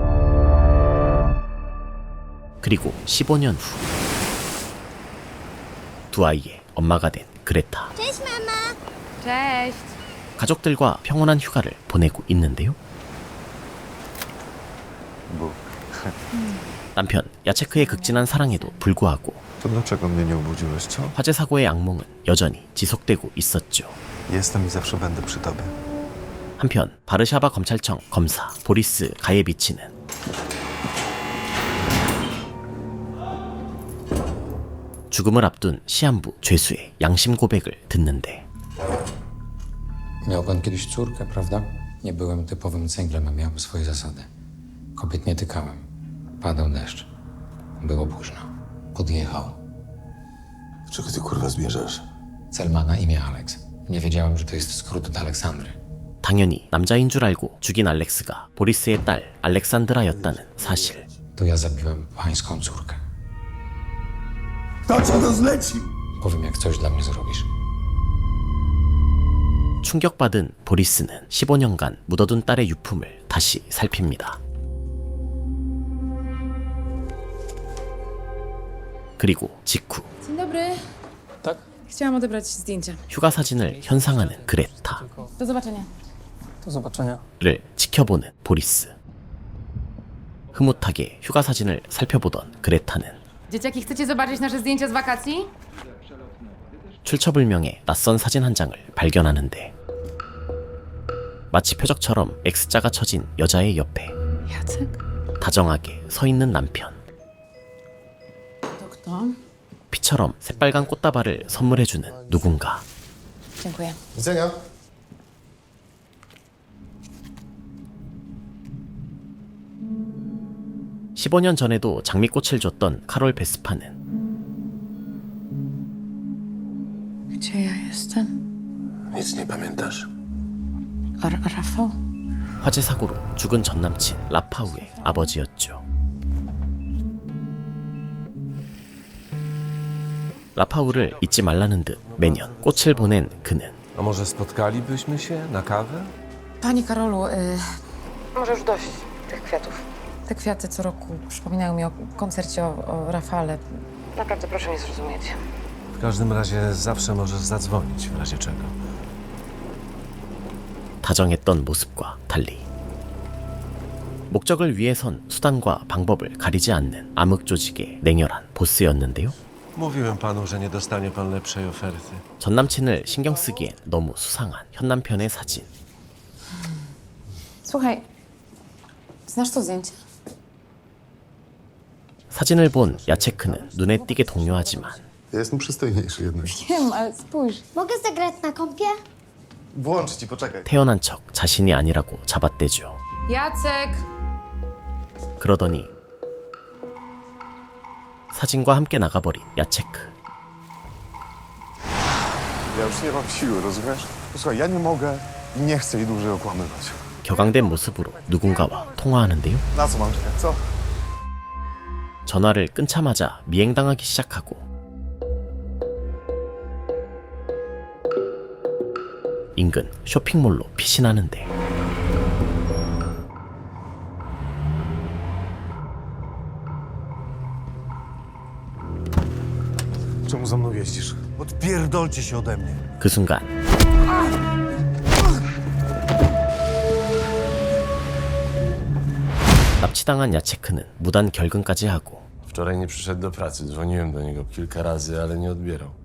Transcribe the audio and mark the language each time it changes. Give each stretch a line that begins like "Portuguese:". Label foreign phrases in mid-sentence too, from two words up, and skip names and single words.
Korean: 그리고 15년 후 두 아이의 엄마가 된 그레타.
Polish: Cześć!
Korean: 가족들과 평온한 휴가를 보내고 있는데요. 남편 야체크의 극진한 사랑에도 불구하고
Polish: To dlaczego mnie nie obudziłeś, co?
Korean: 화재 사고의 악몽은 여전히 지속되고 있었죠.
Polish: Jestem i zawsze będę przy tobie.
Korean: 한편 바르샤바 검찰청 검사 보리스 가예비치는 죽음을 앞둔 시한부 죄수의 양심 고백을 듣는데
Polish: Miał pan kiedyś córkę, prawda? Nie byłem typowym cęglem, a miałem swoje zasady. Kobiet nie tykałem. Padał deszcz. Było późno. Podjechał. Czego ty kurwa zmierzasz? Cel ma na imię Alex. Nie wiedziałem, że to jest skrót od Aleksandry.
Korean: 당연히 남자인 줄 알고 죽인 알렉스가 보리스의 딸 알렉산드라였다는 사실.
Polish: To ja zabiłem pańską córkę. To co to zlecił? Powiem, jak coś dla mnie zrobisz.
Korean: 충격받은 보리스는 15년간 묻어둔 딸의 유품을 다시 살핍니다. 그리고 직후
Polish: Dzień dobry. Tak? Chciałam odebrać zdjęcia.
Korean: 휴가 사진을 현상하는 그레타.
Polish: Do zobaczenia. Do zobaczenia.
Korean: 를 지켜보는 보리스. 흐뭇하게 휴가 사진을 살펴보던 그레타는
Polish: Dzieciaki, chcecie zobaczyć nasze zdjęcia z wakacji?
Korean: 출처불명의 낯선 사진 한 장을 발견하는데 마치 표적처럼 X자가 쳐진 여자의 옆에 Jacek? 다정하게 서 있는 남편.
Polish: To kto?
Korean: 피처럼 새빨간 꽃다발을 선물해주는 누군가.
Polish: Dziękuję. Widzenia.
Korean: (15년) 전에도 장미꽃을 줬던 카롤 베스파는
Polish: Gdzie ja jestem? Nic nie pamiętasz. Rafał?
Korean: 화재 사고로 죽은 전남친 라파우의 아버지였죠. 라파우를 잊지 말라는 듯 매년 꽃을 보낸 그는
Polish: A może spotkalibyśmy się na kawę? Panie Karolu, może już dość tych kwiatów. Te kwiaty co roku przypominają mi o koncercie o Rafale. Naprawdę proszę mnie zrozumieć. W każdym razie zawsze możesz zadzwonić w razie czego.
Korean: 다정했던 모습과 달리 목적을 위해선 수단과 방법을 가리지 않는 암흑 조직의 냉혈한 보스였는데요.
Polish: Mówiłem panu, że nie dostanie pan lepszej oferty.
Korean: 전남친을 신경 쓰기엔 너무 수상한 현남편의 사진.
Polish: Słuchaj, znasz to zdjęcie?
Korean: 사진을 본 야체크는 눈에 띄게 동요하지만
Polish: Ja jestem przystojniejszy jednak. Wiem, ale spójrz. Mogę zagrać na kąpie? Włącz ci, poczekaj.
Korean: 태어난 척 자신이 아니라고 잡아떼죠. Jacek! 그러더니 사진과 함께 나가버린 야체크.
Polish: Ja już nie mam siły, rozumiesz? Słuchaj, ja nie mogę i nie chcę jej dłużej okłamywać.
Korean: 격앙된 모습으로 누군가와 통화하는데요.
Polish: Na co mam czekać, co?
Korean: 전화를 끊자마자 미행당하기 시작하고 인근 쇼핑몰로 피신하는데
Polish: Czemu za mną jeździsz? Odpierdolcie się ode mnie.
Korean: 그 순간 납치당한 야체크는 무단 결근까지 하고
Polish: Wczoraj nie przyszedł do pracy. Dzwoniłem do niego kilka razy, ale nie odbierał.